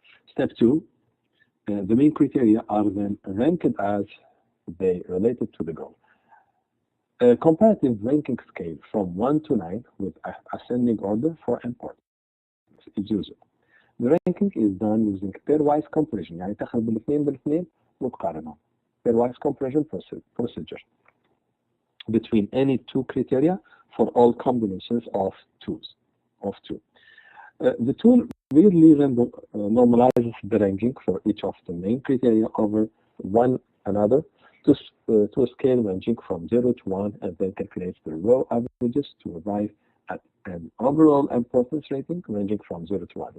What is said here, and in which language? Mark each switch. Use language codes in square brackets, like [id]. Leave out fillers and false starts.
[en] Step 2, the main criteria are then ranked as they related to the goal. A comparative ranking scale from 1 to 9 with ascending order for importance is used. The ranking is done using pairwise comparison. [ar] يعني تاخذ بالاثنين بالاثنين وتقارنهم. [en] Pairwise comparison procedure between any two criteria for all combinations of two. The tool weirdly normalizes the ranking for each of the main criteria over one another to a scale ranging from 0 to 1 and then calculates the raw averages to arrive at an overall importance rating ranging from 0 to 1.